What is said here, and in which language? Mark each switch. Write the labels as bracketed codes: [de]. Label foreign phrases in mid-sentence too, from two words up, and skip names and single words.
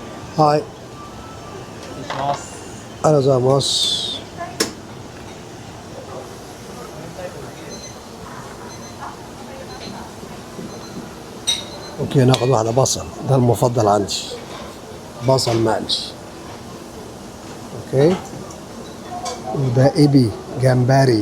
[ja] はい。失礼します。ありがとうございます。 [ar] اوكي ناخذ واحدة بصل، ده المفضل عندي، بصل مقلي. اوكي. وده ايبي جمبري.